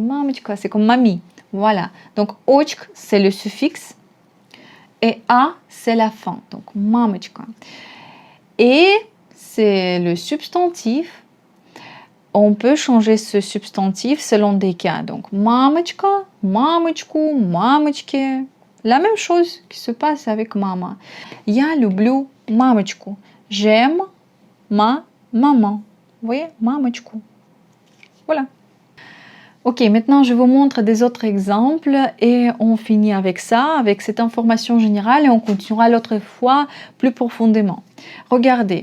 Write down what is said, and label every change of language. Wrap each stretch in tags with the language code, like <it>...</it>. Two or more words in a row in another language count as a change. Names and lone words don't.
<fr>Mamочка, c'est comme mamie. Voilà. Donc очк, c'est le suffixe, et a, c'est la fin. Donc mamочка. Et c'est le substantif. On peut changer ce substantif selon des cas. Donc,</fr> <ru>мамочка, мамочку, мамочки.</ru> <fr>La même chose qui se passe avec maman.</fr> <ru>Я люблю мамочку.</ru> <fr>J'aime ma maman. Vous voyez, мамочку. Voilà. Ok, maintenant je vous montre des autres exemples et on finit avec ça, avec cette information générale et on continuera l'autre fois plus profondément. Regardez.</fr>